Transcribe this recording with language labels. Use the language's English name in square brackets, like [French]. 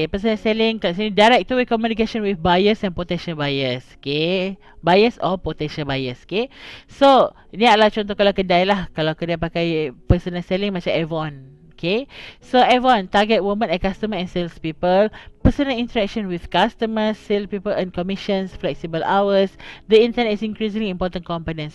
[English] Personal selling [Malay] kat sini [English] direct two-way communication with buyers and potential buyers. Buyers or potential buyers. [Malay] So, ini adalah contoh kalau kedai lah. Kalau kedai pakai personal selling macam Avon. [English] So Avon target women and customer and sales people. Personal interaction with customers, sales people earn commissions, flexible hours. The internet is increasingly important component.